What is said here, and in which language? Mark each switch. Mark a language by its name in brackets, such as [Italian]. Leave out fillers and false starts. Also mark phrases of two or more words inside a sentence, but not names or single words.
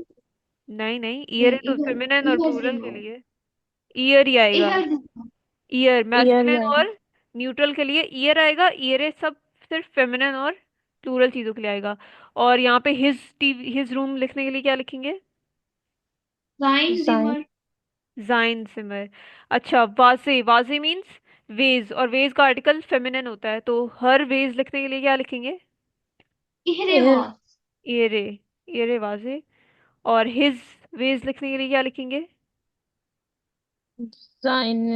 [Hindi] नहीं नहीं, ईयर है नहीं तो फेमिनिन और प्लूरल के irreversible लिए ईयर ही आएगा। irreversible ईयर एयर ही मैस्कुलिन आएगा। और न्यूट्रल के लिए ईयर आएगा, ईयर सब सिर्फ फेमिनिन और प्लूरल चीजों के लिए आएगा। और यहाँ पे [English] his TV, his room [Hindi] लिखने के लिए क्या लिखेंगे? Sein जाइन। Zimmer [German] sein Zimmer. [Hindi] अच्छा, वाजे, वाजे [English] means vase, [Hindi] और वेज का आर्टिकल फेमिनिन होता है, तो [English] her vase [Hindi] लिखने के लिए क्या लिखेंगे? ihre एयर। was एरे, [German] ihre Vase. [Hindi] और [English] his vase [Hindi] लिखने के लिए क्या लिखेंगे? दाहिने।